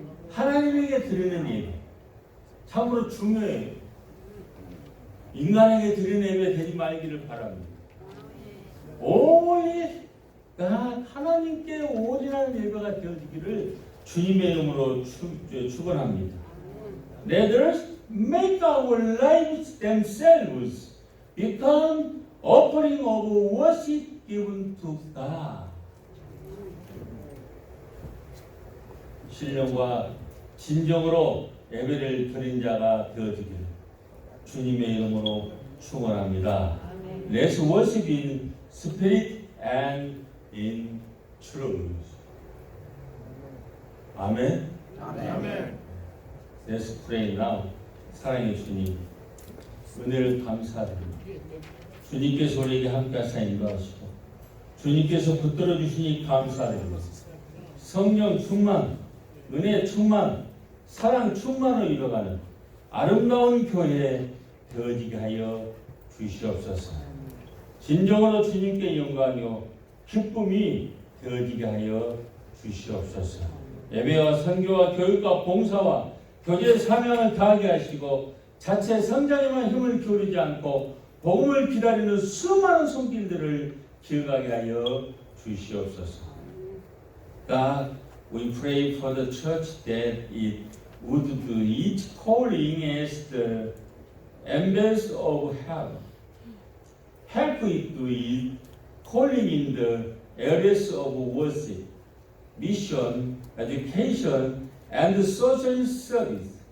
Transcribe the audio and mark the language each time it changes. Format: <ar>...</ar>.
<ko>하나님에게 드리는 예배 참으로 중요해요. 인간에게 드리는 예배 되지 말기를 바랍니다. 오직 하나님께 올인하는 예배가 되어지기를 주님의 이름으로 축원합니다.</ko> <en>Let us make our lives themselves become offering of worship given to God.</en> <ko>신령과 진정으로 예배를 드린 자가 되어지기를 주님의 이름으로 축원합니다.</ko> <en>Let's worship in spirit and in truth.</en> <ko>아멘. 아멘.</ko> <en>Let's pray now.</en> <ko>사랑의 주님, 은혜를 감사드립니다. 주님께서 우리에게 함께 하사 인도하시고 주님께서 붙들어 주시니 감사드립니다. 성령 충만, 은혜 충만, 사랑 충만으로 이뤄가는 아름다운 교회 되어지게 하여 주시옵소서. 진정으로 주님께 영광이요 기쁨이 되어지게 하여 주시옵소서. 예배와 선교와 교육과 봉사와 교제의 사명을 다하게 하시고 자체 성장에만 힘을 기울이지 않고 복음을 기다리는 수많은 손길들을 기억하게 하여 주시옵소서.</ko> <en>God, we pray for the church that it would do its calling as the ambassador of heaven. Help it to its calling in the areas of worship, mission, education, and social service.</en>